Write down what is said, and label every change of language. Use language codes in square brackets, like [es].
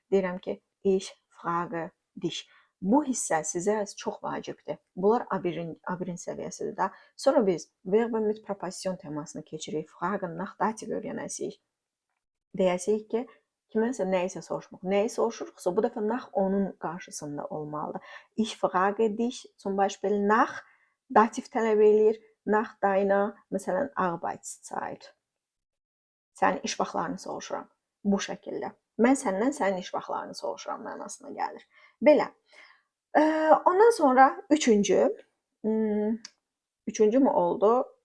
[az] Deyirəm ki, [de] ich frage dich. [az] Bu hissə sizə çox vacibdir. Bunlar A1-in səviyyəsidir də. Sonra biz verb mit proposition temasını keçirik. Fragen nach dativ öyrənəsirik. Deyəsirik ki, kiməsə nəyisə soruşmaq. Nəyi soruşuruqsa, bu dəfə nach onun qarşısında olmalıdır. [de] Ich frage dich, [az] zum Beispiel nach dativ tələb eləyir. Nach deiner, məsələn, Arbeitszeit. Sənin iş vaxtlarını soruşuram. Bu şəkildə. Mən səndən sənin iş vaxtlarını soruşuram mənasına gəlir. Belə. Ondan sonra üçüncü mü oldu?